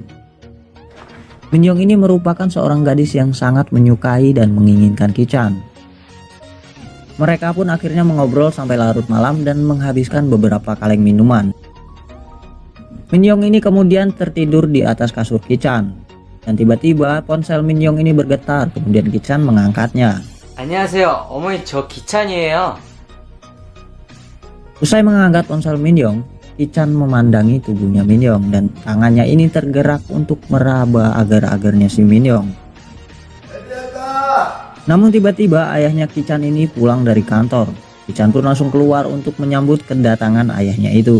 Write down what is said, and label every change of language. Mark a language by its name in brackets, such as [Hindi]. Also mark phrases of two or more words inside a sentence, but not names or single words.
[Indonesian] Min Yong ini merupakan seorang gadis yang sangat menyukai dan menginginkan Ki-chan. Mereka pun akhirnya mengobrol sampai larut malam dan menghabiskan beberapa kaleng minuman. Min Yong ini kemudian tertidur di atas kasur Ki-chan. Dan tiba-tiba ponsel Min Yong ini bergetar, kemudian Ki-chan mengangkatnya. [Korean] 안녕하세요. 어머니 저 기찬이에요. [Indonesian] Usai mengangkat ponsel Min Yong, Ki-chan memandangi tubuhnya Min Yong dan tangannya ini tergerak untuk meraba agar-agarnya si Min Yong. Namun tiba-tiba ayahnya Ki-chan ini pulang dari kantor. Ki-chan pun langsung keluar untuk menyambut kedatangan ayahnya itu.